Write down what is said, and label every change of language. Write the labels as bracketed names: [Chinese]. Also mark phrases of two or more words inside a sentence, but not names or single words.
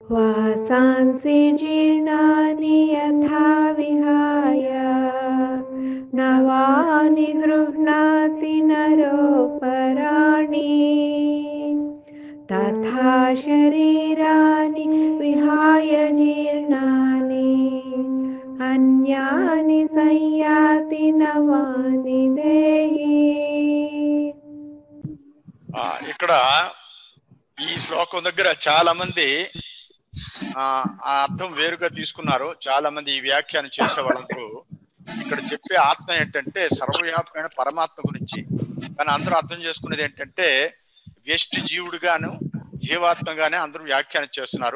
[Sanskrit] वासांसि जीर्णानि यथा विहाय नवानि गृह्णाति नरोपराणि तथा शरीराणि विहाय जीर्णानि अन्यानि संयाति नवानि देहि। [Telugu] ఇక్కడ ఈ శ్లోకం దగ్గర చాలా మంది ఆ అర్థం వేరుగా తీసుకున్నారు. చాలా మంది ఈ వ్యాఖ్యానం చేసే వాళ్ళందరూ ఇక్కడ చెప్పే ఆత్మ ఏంటంటే సర్వవ్యాపకమైన పరమాత్మ గురించి, కానీ అందరూ అర్థం చేసుకునేది ఏంటంటే వ్యష్టి జీవుడుగాను జీవాత్మగానే అందరూ వ్యాఖ్యానం చేస్తున్నారు.